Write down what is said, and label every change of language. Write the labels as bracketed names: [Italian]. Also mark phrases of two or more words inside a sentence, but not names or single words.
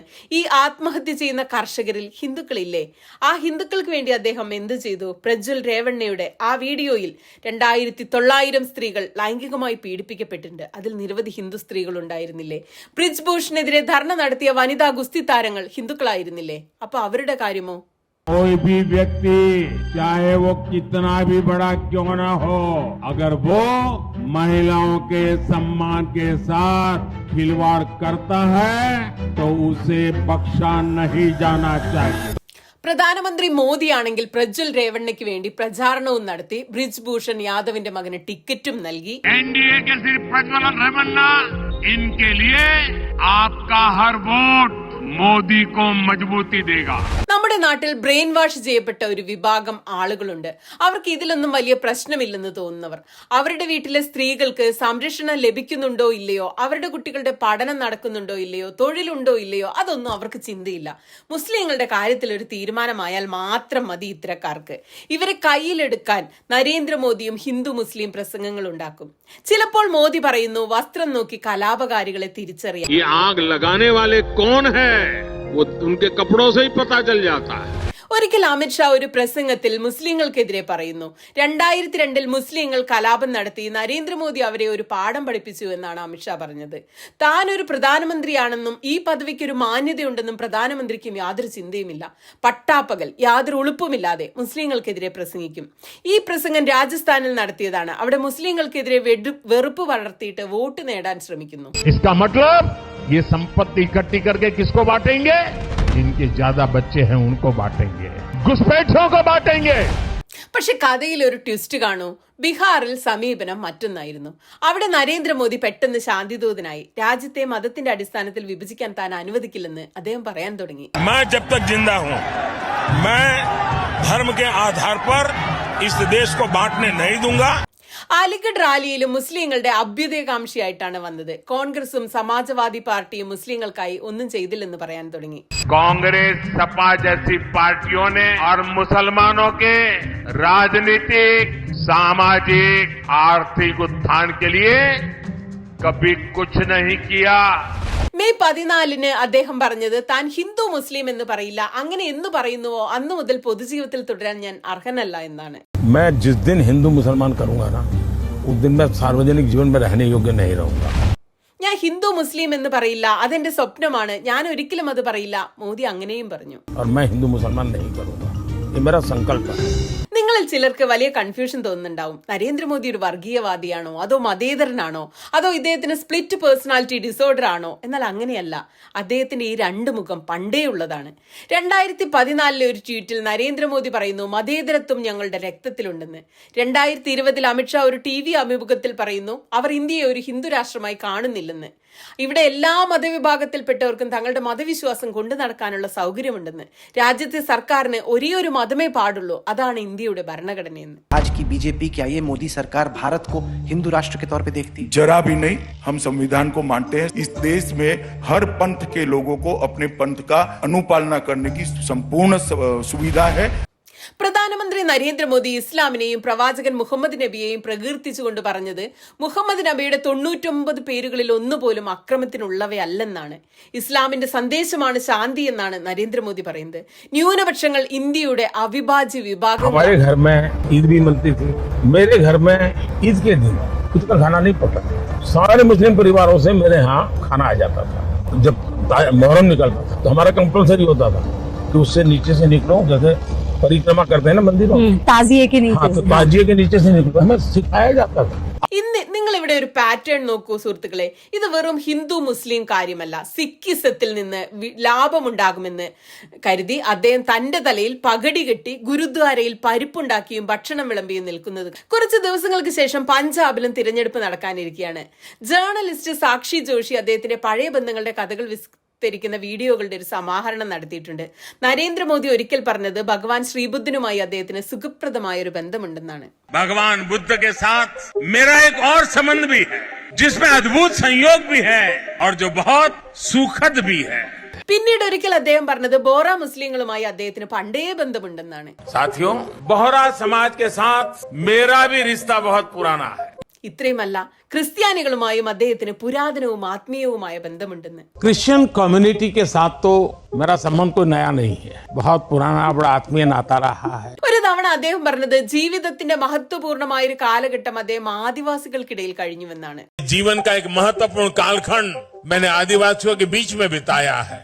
[Malayalam] ഈ ആത്മഹത്യ ചെയ്യുന്ന കർഷകരിൽ ഹിന്ദുക്കളില്ലേ? ആ ഹിന്ദുക്കൾക്ക് വേണ്ടി അദ്ദേഹം എന്ത് ചെയ്തു? പ്രജ്വൽ രേവണ്ണയുടെ ആ വീഡിയോയിൽ 2900 സ്ത്രീകൾ ലൈംഗികമായി പീഡിപ്പിക്കപ്പെട്ടിട്ടുണ്ട്. അതിൽ നിരവധി ഹിന്ദു സ്ത്രീകൾ ഉണ്ടായിരുന്നില്ലേ? ബ്രിജ്ഭൂഷണെതിരെ ധർണ നടത്തിയ വനിതാ ഗുസ്തി താരങ്ങൾ ഹിന്ദുക്കളായിരുന്നില്ലേ? അപ്പൊ അവരുടെ കാര്യമോ? [Hindi] कोई भी व्यक्ति चाहे वो कितना भी बड़ा क्यों न हो, अगर वो महिलाओं के सम्मान के साथ खिलवाड़ करता है तो उसे बख्शा नहीं जाना चाहिए. [Malayalam] പ്രധാനമന്ത്രി മോദിയാണെങ്കിൽ പ്രജ്വൽ രേവണ്ണയ്ക്ക് വേണ്ടി പ്രചാരണവും നടത്തി ബ്രിജ്ഭൂഷൺ യാദവിന്റെ മകന് ടിക്കറ്റും നൽകി. [Hindi] एनडीए के सिर्फ प्रज्वल रेवन्ना, इनके लिए आपका हर वोट മോദി को मजबूती देगा. [Malayalam] നമ്മുടെ നാട്ടിൽ [English] brain wash [Malayalam] ചെയ്യപ്പെട്ട ഒരു വിഭാഗം ആളുകളുണ്ട്. അവർക്ക് ഇതിലൊന്നും വലിയ പ്രശ്നമില്ലെന്ന് തോന്നുന്നവർ. അവരുടെ വീട്ടിലെ സ്ത്രീകൾക്ക് സംരക്ഷണം ലഭിക്കുന്നുണ്ടോ ഇല്ലയോ, അവരുടെ കുട്ടികളുടെ പഠനം നടക്കുന്നുണ്ടോ ഇല്ലയോ, തൊഴിലുണ്ടോ ഇല്ലയോ, അതൊന്നും അവർക്ക് ചിന്തയില്ല. മുസ്ലിങ്ങളുടെ കാര്യത്തിൽ ഒരു തീരുമാനമായാൽ മാത്രം മതി ഇത്തരക്കാർക്ക്. ഇവരെ കയ്യിലെടുക്കാൻ നരേന്ദ്രമോദിയും ഹിന്ദു മുസ്ലിം പ്രസംഗങ്ങൾ ഉണ്ടാക്കും. ചിലപ്പോൾ മോദി പറയുന്നു വസ്ത്രം നോക്കി കലാപകാരികളെ തിരിച്ചറിയാം. [Hindi] ये आग लगाने वाले कौन है वो उनके कपड़ों से ही पता चल जाता है. [Malayalam] ഒരിക്കൽ അമിത്ഷാ ഒരു പ്രസംഗത്തിൽ മുസ്ലിങ്ങൾക്കെതിരെ പറയുന്നു 2002 മുസ്ലിങ്ങൾ കലാപം നടത്തി നരേന്ദ്രമോദി അവരെ ഒരു പാഠം പഠിപ്പിച്ചു എന്നാണ് അമിത്ഷാ പറഞ്ഞത്. താൻ ഒരു പ്രധാനമന്ത്രിയാണെന്നും ഈ പദവിക്ക് ഒരു മാന്യതയുണ്ടെന്നും പ്രധാനമന്ത്രിക്കും യാതൊരു ചിന്തയുമില്ല. പട്ടാപ്പകൽ യാതൊരു ഉളുപ്പുമില്ലാതെ മുസ്ലിങ്ങൾക്കെതിരെ പ്രസംഗിക്കും. ഈ പ്രസംഗം രാജസ്ഥാനിൽ നടത്തിയതാണ്. അവിടെ മുസ്ലിങ്ങൾക്കെതിരെ വെറുപ്പ് വളർത്തിയിട്ട് വോട്ട് നേടാൻ ശ്രമിക്കുന്നു. [Hindi] इसका मतलब ये संपत्ति इकट्ठी करके किसको बांटेंगे? जिनके ज्यादा बच्चे हैं उनको बांटेंगे, घुसपैठियों को बांटेंगे. [Malayalam] പക്ഷെ കഥയിൽ ഒരു ട്വിസ്റ്റ് കാണൂ. ബീഹാറിൽ സമീപനം മറ്റൊന്നായിരുന്നു. അവിടെ നരേന്ദ്രമോദി പെട്ടെന്ന് ശാന്തിദൂതനായി. രാജ്യത്തെ മതത്തിന്റെ അടിസ്ഥാനത്തിൽ വിഭജിക്കാൻ താൻ അനുവദിക്കില്ലെന്ന് അദ്ദേഹം പറയാൻ തുടങ്ങി. [Hindi] मैं जब तक जिंदा हूं, मैं धर्म के आधार पर इस देश को बांटने नहीं दूंगा. [Malayalam] അലിഗഡ് റാലിയിലും മുസ്ലിങ്ങളുടെ അഭ്യുദയകാംക്ഷിയായിട്ടാണ് വന്നത്. കോൺഗ്രസും സമാജ്വാദി പാർട്ടിയും മുസ്ലിങ്ങൾക്കായി ഒന്നും ചെയ്തില്ലെന്ന് പറയാൻ തുടങ്ങി. [Hindi] कांग्रेस सपा जैसी पार्टियों ने और मुसलमानों के राजनीतिक, सामाजिक, आर्थिक उत्थान के लिए कभी कुछ नहीं किया. [Malayalam] മെയ് 14 അദ്ദേഹം പറഞ്ഞത് താൻ ഹിന്ദു മുസ്ലിം എന്ന് പറയില്ല, അങ്ങനെ എന്ന് പറയുന്നുവോ അന്നു മുതൽ പൊതുജീവിതത്തിൽ തുടരാൻ ഞാൻ അർഹനല്ല എന്നാണ്. [Hindi] मैं जिस दिन हिंदू मुसलमान करूंगा ना, उस दिन मैं सार्वजनिक जीवन में रहने योग्य नहीं रहूंगा. [Malayalam] ഞാൻ ഹിന്ദു മുസ്ലിം എന്ന് പറയില്ല, അതെന്റെ സ്വപ്നമാണ്, ഞാൻ ഒരിക്കലും അത് പറയില്ല, മോദി അങ്ങനെയും പറഞ്ഞു. [Hindi] और मैं हिंदू मुसलमान नहीं करूंगा, ये मेरा संकल्प है. [Malayalam] നിങ്ങളിൽ ചിലർക്ക് വലിയ കൺഫ്യൂഷൻ തോന്നുന്നുണ്ടാവും. നരേന്ദ്രമോദി ഒരു വർഗീയവാദിയാണോ, അതോ മതേതരനാണോ, അതോ ഇദ്ദേഹത്തിന് [English] split personality disorder [Malayalam] ആണോ? എന്നാൽ അങ്ങനെയല്ല. അദ്ദേഹത്തിന്റെ ഈ രണ്ട് മുഖം പണ്ടേ ഉള്ളതാണ്. 2014 ഒരു ട്വീറ്റിൽ നരേന്ദ്രമോദി പറയുന്നു മതേതരത്വം ഞങ്ങളുടെ രക്തത്തിലുണ്ടെന്ന്. 2020 അമിത്ഷാ ഒരു TV അഭിമുഖത്തിൽ പറയുന്നു അവർ ഇന്ത്യയെ ഒരു ഹിന്ദു രാഷ്ട്രമായി കാണുന്നില്ലെന്ന്. ഇവിടെ എല്ലാ മതവിഭാഗത്തിൽപ്പെട്ടവർക്കും തങ്ങളുടെ മതവിശ്വാസം കൊണ്ടു നടക്കാനുള്ള സൗകര്യമുണ്ടെന്ന്. രാജ്യത്തെ സർക്കാരിന് ഒരേ ഒരു മതമേ പാടുള്ളൂ, അതാണ് ഇന്ത്യയുടെ ഭരണഘടനയെന്ന്. [Hindi] आज की बीजेपी क्या ये मोदी सरकार भारत को हिंदू राष्ट्र के तौर पे देखती? जरा भी नहीं. हम संविधान को मानते हैं. इस देश में हर पंथ के लोगों को अपने पंथ का अनुपालना करने की संपूर्ण सुविधा है. [Malayalam] പ്രധാനമന്ത്രി നരേന്ദ്രമോദി ഇസ്ലാമിനെയും പ്രവാചകൻ മുഹമ്മദ് നബിയെയും പ്രകീർത്തിച്ചുകൊണ്ട് പറഞ്ഞത് മുഹമ്മദ് നബിയുടെ 99 പേരുകളിൽ ഒന്നുപോലും അക്രമത്തിനുള്ളവയല്ലെന്നാണ്. ഇസ്ലാമിന്റെ സന്ദേശമാണ് ശാന്തി എന്നാണ് നരേന്ദ്രമോദി പറയുന്നത്. ന്യൂനപക്ഷങ്ങൾ ഇന്ത്യയുടെ അവിഭാജ്യ വിഭാഗം. [Hindi] हमारे घर में ईद भी मिलती थी. मेरे घर में ईद के दिन कुछ का खाना नहीं पकता. सारे मुस्लिम परिवारों से मेरे यहाँ खाना आ जाता था. जब मुहर्रम निकलता था तो हमारा कंपल्सरी होता था कि उससे नीचे से निकलो, जैसे परिक्रमा करते हैं ना मंदिरों, ताजिए के नीचे. हाँ, तो ताजिए के नीचे से निकलो, हमें सिखाया जाता था. [Malayalam] ഇന്ന് നിങ്ങൾ ഇവിടെ ഒരു പാറ്റേൺ നോക്കൂ സുഹൃത്തുക്കളെ. ഇത് വെറും ഹിന്ദു മുസ്ലിം കാര്യമല്ല. സിക്കിസത്തിൽ നിന്ന് ലാഭമുണ്ടാകുമെന്ന് കരുതി അദ്ദേഹം തന്റെ തലയിൽ പകടി കെട്ടി ഗുരുദ്വാരയിൽ പരിപ്പുണ്ടാക്കിയും ഭക്ഷണം വിളമ്പിയും നിൽക്കുന്നത്. കുറച്ച് ദിവസങ്ങൾക്ക് ശേഷം പഞ്ചാബിലും തിരഞ്ഞെടുപ്പ് നടക്കാനിരിക്കുകയാണ്. ജേർണലിസ്റ്റ് സാക്ഷി ജോഷി അദ്ദേഹത്തിന്റെ പഴയ ബന്ധങ്ങളുടെ കഥകൾ ധരിക്കുന്ന വീഡിയോകളുടെ ഒരു സമാഹരണം നടത്തിയിട്ടുണ്ട്. നരേന്ദ്രമോദി ഒരിക്കൽ പറഞ്ഞത് ഭഗവാൻ ശ്രീബുദ്ധനുമായി അദ്ദേഹത്തിന് സുഖപ്രദമായ ഒരു ബന്ധമുണ്ടെന്നാണ്. [Hindi] भगवान बुद्ध के साथ मेरा एक और संबंध भी है जिसमें अद्भुत संयोग भी है और जो बहुत सुखद भी है. [Malayalam] പിന്നീട് ഒരിക്കൽ അദ്ദേഹം പറഞ്ഞത് ബോറ മുസ്ലിങ്ങളുമായി അദ്ദേഹത്തിന് പണ്ടേ ബന്ധമുണ്ടെന്നാണ്. [Hindi] साथियों, बोहरा समाज के साथ मेरा भी रिश्ता बहुत पुराना है. [Malayalam] ഇത്രയുമല്ല, ക്രിസ്ത്യാനികളുമായും അദ്ദേഹത്തിന് പുരാതനവും ആത്മീയവുമായ ബന്ധമുണ്ടെന്ന്. [English] Christian community [Hindi] के साथ तो मेरा संबंध कोई नया नहीं है, बहुत पुराना बड़ा आत्मीय नाता रहा है. [Malayalam] ഒരു തവണ അദ്ദേഹം പറഞ്ഞത് ജീവിതത്തിന്റെ മഹത്വപൂർണമായ ഒരു കാലഘട്ടം അദ്ദേഹം ആദിവാസികൾക്കിടയിൽ കഴിഞ്ഞുവെന്നാണ്. [Hindi] जीवन का एक महत्वपूर्ण कालखंड मैंने आदिवासियों के बीच में बिताया है.